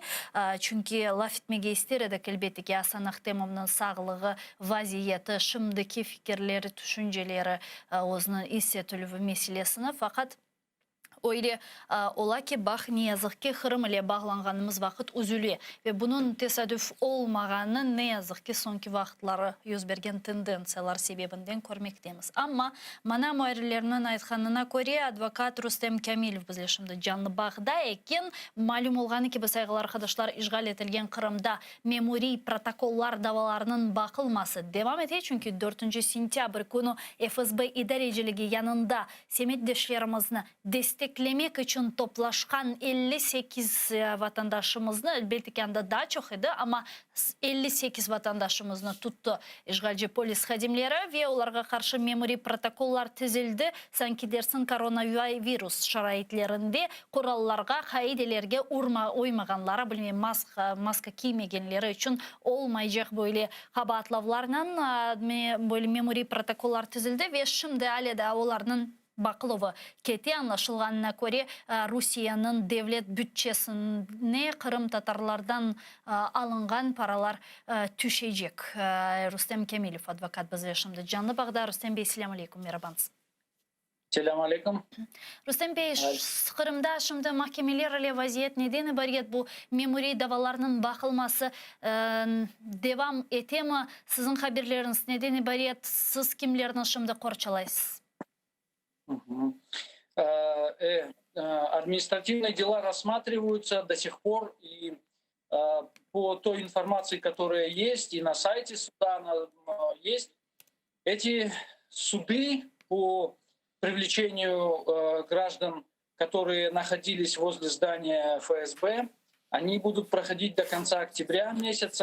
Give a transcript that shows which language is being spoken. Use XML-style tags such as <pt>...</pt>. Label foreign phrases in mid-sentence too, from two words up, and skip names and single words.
<crh>Çünkü laf etmege isteredik elbette ki Hasan Ahtemовның sağlığı, vaziyeti, şimdiki fikirleri, düşünceleri, onun hissetülüvü meselesini fakat öyle ola ki bak ne yazık ki Kırım ile bağlanğanımız vakit üzülüyor ve bunun tesadüf olmağını ne yazık ki sonki vaxtları yüz bergen tendensiyalar sebebinden görmekteyimiz. Ama mana muharirlerinin aytkanına göre advokat Rustem Kamilov bizle şimdi canlı bağda eken malum olğanı ki bu saygılı arkadaşlar işgal etilgen Kırım'da memori protokollar davalarının bakılması devam ediyor. Çünkü 4. sentyabr günü FSB idareciliği yanında semetdeşlerimizini desteklemek için toplaşkan 58 vatandaşımızını elbette ki anda daha çok idi ama 58 vatandaşımızını tuttu işgalci polis xadimleri ve onlara karşı memori protokollar tizildi. Sanki dersin koronavirus şaraitlerinde kurallarga, kaidelerge uymaganlara, bilmem maska giymegenleri için olmayacak böyle kabahatlavlarla böyle memori protokollar tizildi ve şimdi hala da onların Bakılova keti anlaşılğanına göre Rusiyanın devlet bütçesine Kırım Tatarlardan alıngan paralar düşecek. Rustem Kamilov advokat bizle şimdi canlı bağda. Rustem Bey, selamun aleyküm, merhabanız. Selamun aleyküm. Rustem Bey, Kırım'da şimdi mahkemelerle vaziyet nedeni bariyet bu memori davalarının bakılması devam ete mi? Sizin haberleriniz nedeni bariyet siz kimlerini şimdi korçalaysınız?</crh> <ru>Административные дела рассматриваются до сих пор, и по той информации, которая есть, и на сайте суда она есть, эти суды по привлечению граждан, которые находились возле здания ФСБ, они будут проходить до конца октября месяца.</ru>